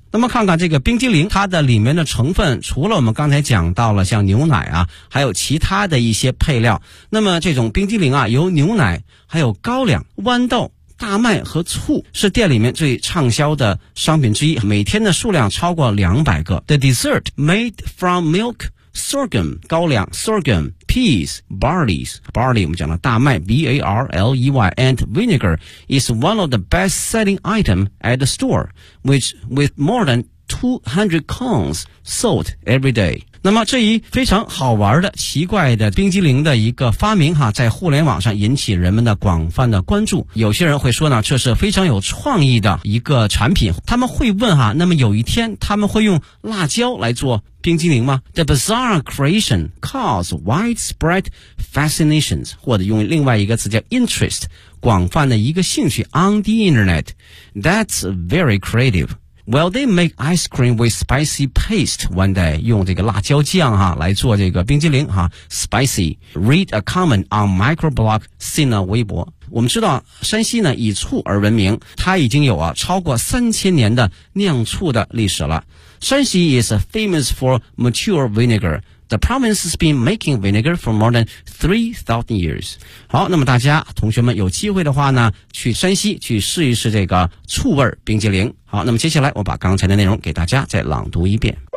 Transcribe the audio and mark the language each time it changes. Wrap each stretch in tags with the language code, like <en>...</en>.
<zh>那么看看这个冰激凌，它的里面的成分除了我们刚才讲到了像牛奶啊，还有其他的一些配料。那么这种冰激凌啊，有牛奶，还有高粱、豌豆、大麦和醋是店里面最畅销的商品之一，每天的数量超过200个。</zh> <en>The dessert made from milk, sorghum, 高粱 sorghum, peas, barley,</en> <zh>我们讲的大麦</zh> <en>barley, and vinegar is one of the best selling items at the store, which with more than 200 cones sold every day.</en> <zh>那么这一非常好玩的奇怪的冰激凌的一个发明哈，在互联网上引起人们的广泛的关注。有些人会说呢，这是非常有创意的一个产品。他们会问哈，那么有一天他们会用辣椒来做冰激凌吗？</zh> <en>The bizarre creation caused widespread fascinations,</en> <zh>或者用另外一个词叫</zh> <en>interest,</en> <zh>广泛的一个兴趣</zh> <en>on the internet. That's very creative. Well, they make ice cream with spicy paste one day,</en> <zh>用这个辣椒酱哈来做这个冰激凌哈</zh> <en>,spicy. Read a comment on microblog Sina Weibo.</en> <zh>我们知道山西呢以醋而闻名，它已经有啊超过3000年的酿醋的历史了。</zh> <en>山西 is famous for mature vinegar. The province has been making vinegar for more than 3,000 years.</en> <zh>好，那么大家同学们有机会的话呢，去山西去试一试这个醋味冰激凌。好，那么接下来我把刚才的内容给大家再朗读一遍。</zh>